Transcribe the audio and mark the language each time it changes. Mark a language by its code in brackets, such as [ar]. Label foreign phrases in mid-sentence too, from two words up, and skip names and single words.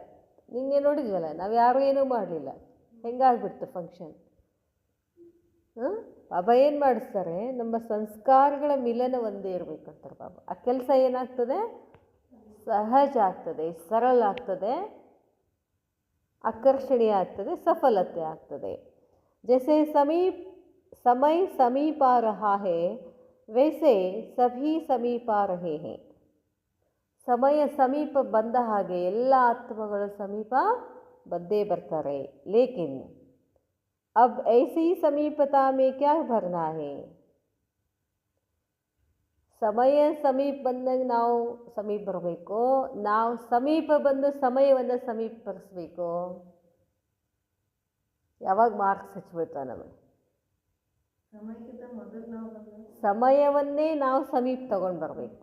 [kn] ನಿನ್ನೆ ನೋಡಿದ್ವಲ್ಲ, ನಾವು ಯಾರೂ ಏನೂ ಮಾಡಲಿಲ್ಲ, ಹೆಂಗಾಗ್ಬಿಡ್ತು ಫಂಕ್ಷನ್. ಬಾಬಾ ಏನು ಮಾಡಿಸ್ತಾರೆ? ನಮ್ಮ ಸಂಸ್ಕಾರಗಳ ಮಿಲನ ಒಂದೇ ಇರಬೇಕಂತಾರೆ ಬಾಬಾ. ಆ ಕೆಲಸ ಏನಾಗ್ತದೆ? ಸಹಜ ಆಗ್ತದೆ, ಸರಳ ಆಗ್ತದೆ, ಆಕರ್ಷಣೀಯ ಆಗ್ತದೆ, ಸಫಲತೆ ಆಗ್ತದೆ. [hi] जैसे समय समीप आ रहा है वैसे सभी समीप आ रहे हैं. [kn] ಸಮಯ ಸಮೀಪ ಬಂದ ಹಾಗೆ ಎಲ್ಲ ಆತ್ಮಗಳು ಸಮೀಪ ಬಂದೇ ಬರ್ತಾರೆ. [hi] ಲೇಕಿನ್ अब ऐसी समीपता में क्या भरना है? [kn] ಸಮಯ ಸಮೀಪ ಬಂದಾಗ ನಾವು ಸಮೀಪ ಬರಬೇಕು, ನಾವು ಸಮೀಪ ಬಂದು ಸಮಯವನ್ನು ಸಮೀಪರಿಸಬೇಕು. ಯಾವಾಗ ಮಾರ್ಕ್ಸ್ ಹಚ್ಬಿಡ್ತಾವೆ ನಮಗೆ? ಸಮಯವನ್ನೇ ನಾವು ಸಮೀಪ ತಗೊಂಡು ಬರಬೇಕು.